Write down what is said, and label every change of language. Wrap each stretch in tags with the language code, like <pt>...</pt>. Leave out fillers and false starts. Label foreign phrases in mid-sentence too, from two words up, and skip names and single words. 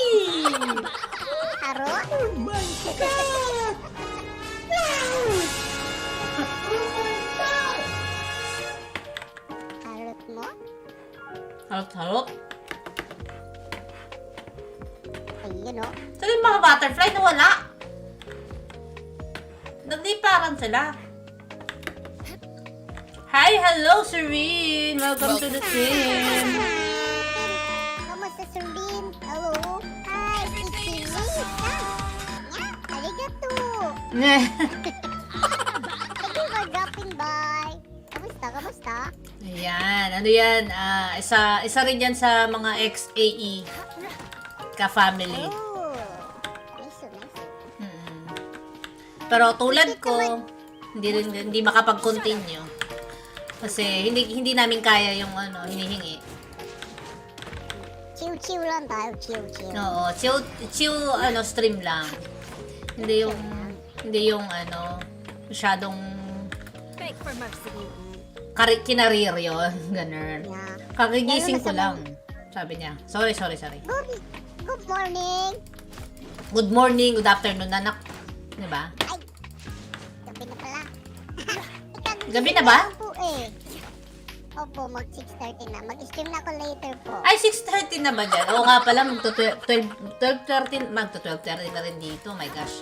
<tl>Harot? Harot mo? Harot-harot. Ayun o. Saan yung mga butterfly na wala? Nagliparan sila.</tl> <en>Hi, hello, Serene! Welcome to the stream!</en> <tl>Kamusta, Surin? Hello?</tl> <en>Hi, it's Lisa. Yeah, arigato. Thank you for dropping by.</en> <tl>Kamusta? Ayan, ano yan? Isa rin yan sa mga ex-AE ka-family.</tl> <en>Oh, nice. Mm.</en> <tl>Pero tulad ko, hindi makapag-continue. Kasi hindi namin kaya yung hinihingi. Chill lang tayo, chill. Oo,</tl> <en>chill stream</en> <tl>lang. Hindi yung masyadong</tl> <en>Beg for mercy.</en> <tl>kinarir yun, ganun.</tl> <en>Yeah.</en> <tl>Kagigising ko Lalo na lang. Sabi niya.</tl> <en>Sorry. Good morning. Good morning, good afternoon,</en> <tl>anak. Diba? Gabi na pala. Gabi na ba? Po eh. Opo, mag 6:30 na. Mag-stream na ako later po. Ay, 6:30 na ba dyan? Oo nga pala, magto-12:30 na rin dito.</tl> <en>Oh my gosh.</en>